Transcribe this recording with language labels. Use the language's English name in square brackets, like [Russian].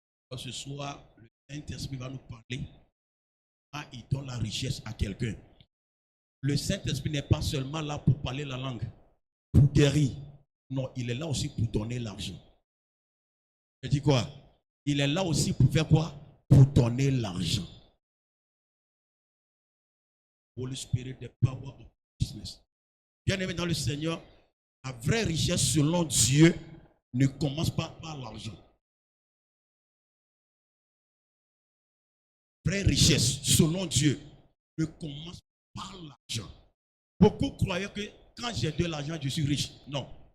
[French] Alors, ce soir, le Saint-Esprit va nous parler. Il donne la richesse à quelqu'un. Le Saint-Esprit n'est pas seulement là pour parler la langue, pour guérir. Non, il est là aussi pour donner l'argent. Je dis quoi? Il est là aussi pour faire quoi? Pour donner l'argent. [English] Holy Spirit, the power of business. [French] Bien aimé dans le Seigneur, la vraie richesse selon Dieu ne commence pas par l'argent. Vraie richesse selon Dieu ne commence pas par l'argent. Beaucoup croyaient que quand j'ai de l'argent, je suis riche. Non.